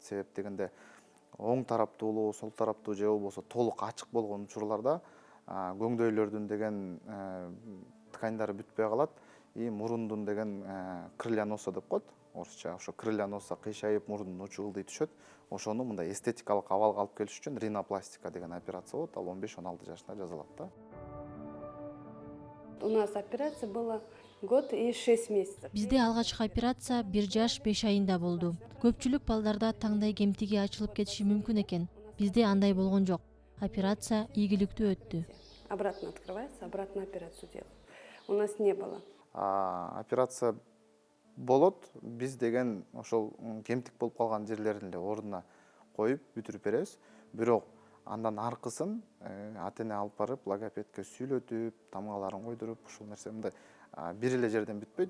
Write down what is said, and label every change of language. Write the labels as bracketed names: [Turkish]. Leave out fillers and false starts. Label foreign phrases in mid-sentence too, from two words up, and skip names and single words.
[Kyrgyz] Себеп дегенде оң тараптуулуу, сол тараптуу же болбосо толук ачык болгон учурларда көңдөйлөрдүн деген тканьдары бүтпөй калат. Мурундун деген [Russian] крылья носа [Kyrgyz] деп коет. Орусча ошо [Russian] крылья носа [Kyrgyz] кыйшайып, мурдун учу ылдый түшөт. Ошону мындай эстетикалык абалга алып келиш үчүн ринопластика деген операция болот. Ал 15-16 жашында жасалат да. [Russian] У нас операция была год и 6 месяцев. [Kyrgyz] Бизде алгачкы операция 1 жаш 5 айында болду. Көпчүлүк балдарда таңдай кемтиги ачылып кетиши мүмкүн экен. Бизде андай болгон жок. Операция ийгиликтүү өттү. [Russian] Обратно открывается, обратно операцию делают. У нас не было. [Kyrgyz] Операция болот. Биз деген ошол кемтик болуп калган жерлерин эле ордуна коюп бүтүрүп беребиз. Бирок андан аркысын ата-эне алып барып логопедке сүйлөтүп, тамгаларын койдуруп, ушул нерсе мындай бир эле жерден бүтпөйт.